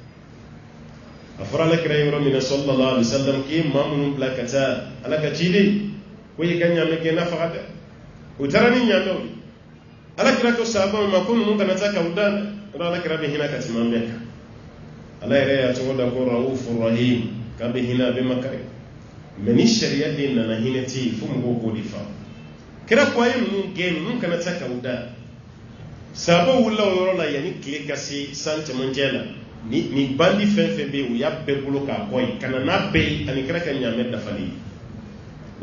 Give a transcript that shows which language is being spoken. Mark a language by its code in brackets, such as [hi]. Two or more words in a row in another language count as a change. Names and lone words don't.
[bm] a fɔra ala kira yɔrɔ min na [ar] صلى الله عليه وسلم [bm] k'i maa minnu bila ka taa ala ka ciden ko i ka ɲaamɛ gɛnna faga dɛ o taara ni ɲaamɛw ye ala kira ko sahabaw ma ko ninnu kana taa k'aw da yɔrɔ ala kira bɛ hinɛ ka tɛmɛ an bɛɛ kan ala yɛrɛ y'a cogo da ko [ar] رؤوف رحيم [bm] k'a bɛ hinɛ a bɛ makari mɛ ni sariya de nana hinɛ tɛ yen fo mɔgɔw k'o de faamu kira ko a ye ninnu gɛn ninnu kana taa k'aw da sahabaw wulila o yɔrɔ la yanni tile ka se san cɛmancɛ la ni bandi fɛn fɛn bɛ yen u y'a bɛɛ bolo k'a kɔ ye ka na n'a bɛɛ ye ani kira ka ɲaamɛ dafali ye u